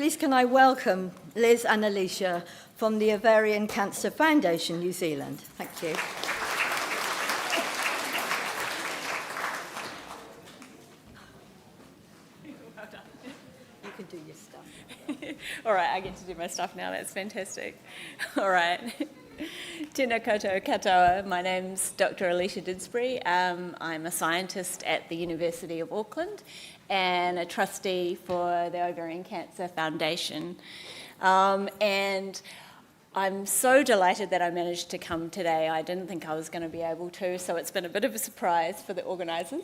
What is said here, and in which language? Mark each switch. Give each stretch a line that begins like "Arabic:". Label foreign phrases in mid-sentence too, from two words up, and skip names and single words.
English: Please can I welcome Liz and Alicia from the Ovarian Cancer Foundation New Zealand. Thank you. Well done. You can do your stuff. All right, I get to do my stuff now. That's fantastic. All right.
Māori: Tēnā koutou katoa.
English: My name's Dr. Alicia Didsbury. I'm a scientist at the University of Auckland and a trustee for the Ovarian Cancer Foundation. And I'm so delighted that I managed to come today. I didn't think I was going to be able to, so it's been a bit of a surprise for the organisers.